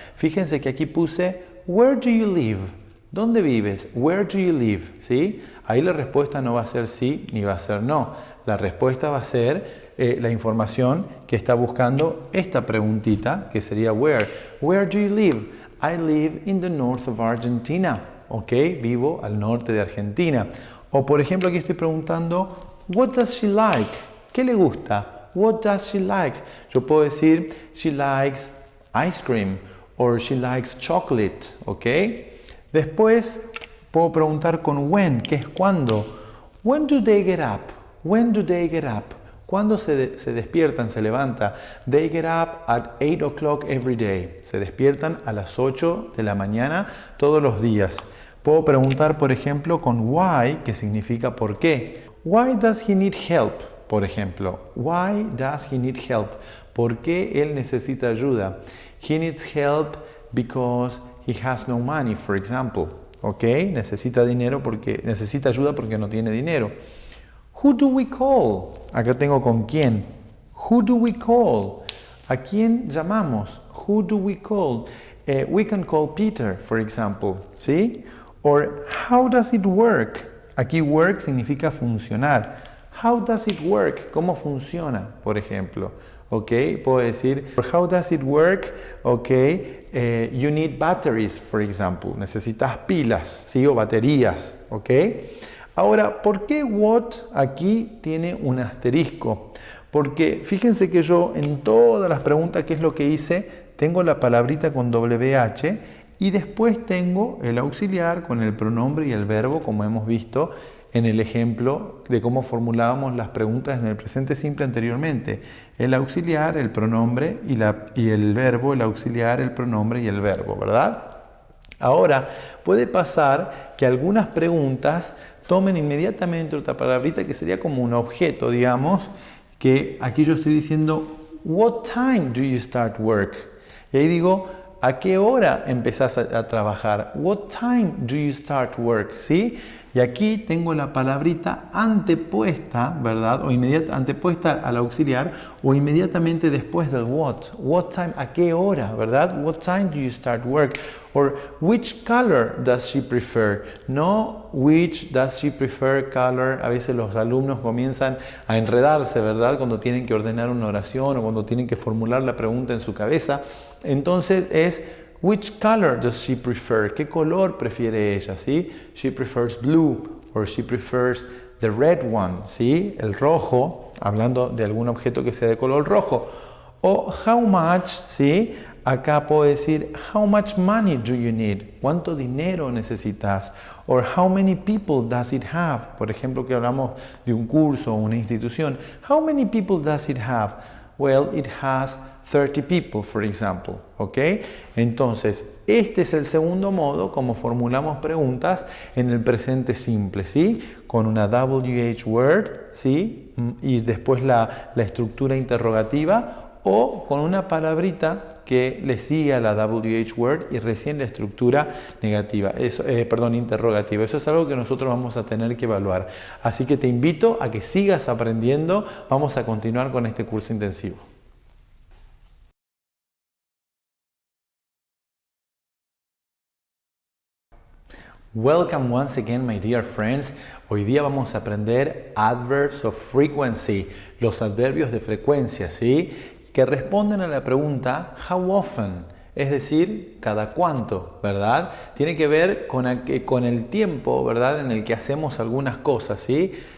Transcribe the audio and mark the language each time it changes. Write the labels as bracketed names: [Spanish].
[Spanish] Fíjense que aquí puse, [English] where do you live? [Spanish] ¿Dónde vives? [English] Where do you live? [Spanish] ¿Sí? Ahí la respuesta no va a ser sí ni va a ser no. La respuesta va a ser la información que está buscando esta preguntita, que sería where. [English] Where do you live? I live in the north of Argentina. [Spanish] Ok, vivo al norte de Argentina. O por ejemplo aquí estoy preguntando, [English] what does she like? [Spanish] ¿Qué le gusta? [English] What does she like? [Spanish] Yo puedo decir, [English] she likes ice cream or she likes chocolate. Ok. [Spanish] Después puedo preguntar con when, que es cuándo. [English] When do they get up? When do they get up? [Spanish] ¿Cuándo se despiertan, se levanta? [English] They get up at 8 o'clock every day. [Spanish] Se despiertan a las 8 de la mañana todos los días. Puedo preguntar, por ejemplo, con why, que significa por qué. [English] Why does he need help? [Spanish] Por ejemplo, [English] why does he need help? [Spanish] ¿Por qué él necesita ayuda? [English] He needs help because he has no money, for example. ¿Ok? [Spanish] Necesita ayuda porque no tiene dinero. [English] Who do we call? [Spanish] Acá tengo con quién. [English] Who do we call? [Spanish] ¿A quién llamamos? [English] Who do we call? We can call Peter, for example. [Spanish] ¿Sí? [English] Or how does it work? [Spanish] Aquí work significa funcionar. [English] How does it work? [Spanish] ¿Cómo funciona, por ejemplo? [English] ¿Ok? [Spanish] Puedo decir, [English] how does it work? ¿Ok? You need batteries, for example. [Spanish] Necesitas pilas, ¿sí? O baterías. ¿Ok? Ahora, ¿por qué what aquí tiene un asterisco? Porque fíjense que yo en todas las preguntas, ¿qué es lo que hice? Tengo la palabrita con WH y después tengo el auxiliar con el pronombre y el verbo, como hemos visto en el ejemplo de cómo formulábamos las preguntas en el presente simple anteriormente. El auxiliar, el pronombre y el verbo, el auxiliar, el pronombre y el verbo, ¿verdad? Ahora, puede pasar que algunas preguntas tomen inmediatamente otra palabrita que sería como un objeto, digamos, que aquí yo estoy diciendo, [English] what time do you start work? [Spanish] Y ahí digo, ¿a qué hora empezás a trabajar? [English] What time do you start work? [Spanish] ¿Sí? Y aquí tengo la palabrita antepuesta, ¿verdad? O antepuesta al auxiliar o inmediatamente después del what. [English] What time, [Spanish] ¿a qué hora? ¿Verdad? [English] What time do you start work? Or which color does she prefer? No which does she prefer color. [Spanish] A veces los alumnos comienzan a enredarse, ¿verdad? Cuando tienen que ordenar una oración o cuando tienen que formular la pregunta en su cabeza. Entonces es [English] which color does she prefer? [Spanish] ¿Qué color prefiere ella? ¿Sí? [English] She prefers blue or she prefers the red one, [Spanish] ¿sí? El rojo, hablando de algún objeto que sea de color rojo. [English] O how much, [Spanish] ¿sí? Acá puedo decir [English] how much money do you need? [Spanish] ¿Cuánto dinero necesitas? [English] Or how many people does it have? [Spanish] Por ejemplo, que hablamos de un curso o una institución. [English] How many people does it have? Well, it has 30 people, for example. ¿Ok? [Spanish] Entonces, este es el segundo modo como formulamos preguntas en el presente simple, ¿sí? Con una WH word, ¿sí? Y después la estructura interrogativa o con una palabrita que le sigue a la WH word y recién la estructura negativa, interrogativa. Eso es algo que nosotros vamos a tener que evaluar. Así que te invito a que sigas aprendiendo. Vamos a continuar con este curso intensivo. [English] Welcome once again, my dear friends. [Spanish] Hoy día vamos a aprender [English] adverbs of frequency, [Spanish] los adverbios de frecuencia, ¿sí? Que responden a la pregunta how often, es decir, cada cuánto, ¿verdad? Tiene que ver con el tiempo, ¿verdad? En el que hacemos algunas cosas, ¿sí?